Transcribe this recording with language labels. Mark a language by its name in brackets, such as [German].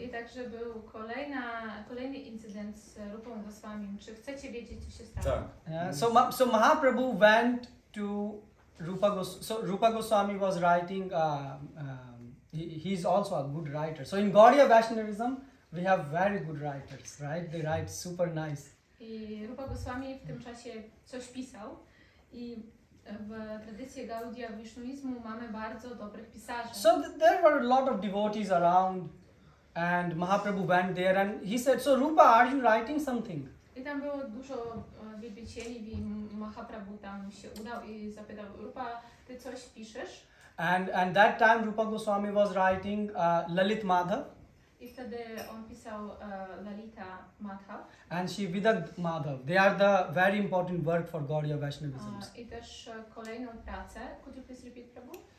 [Polish] I także był kolejny incydent z Rupą Goswami. Czy chcecie wiedzieć, co się stało? Tak. [English] Yeah. So Mahaprabhu went to Rupa Goswami. So Rupa Goswami was writing. He's also a good writer. So in Gaudiya Vaishnavism, we have very good writers, right? They write super nice. [Polish] I Rupa Goswami w tym czasie coś pisał i w tradycji Gaudiya Vaishnavismu mamy bardzo dobrych pisarzy. [English] So there were a lot of devotees around And Mahaprabhu went there and he said, "So Rupa, are you writing something?" [Polish] I tam było dużo wielbicieli i Mahaprabhu tam się udał i zapytał, Rupa, ty coś piszesz? [English] And that time Rupa Goswami was writing Lalit Madhav [Polish] I wtedy on pisał Lalita Madhav. [English] and she Vidagd Madhav. They are the very important work for Gaudiya Vaishnavism. [Polish] I też kolejną pracę. [English] Could you please repeat, Prabhu?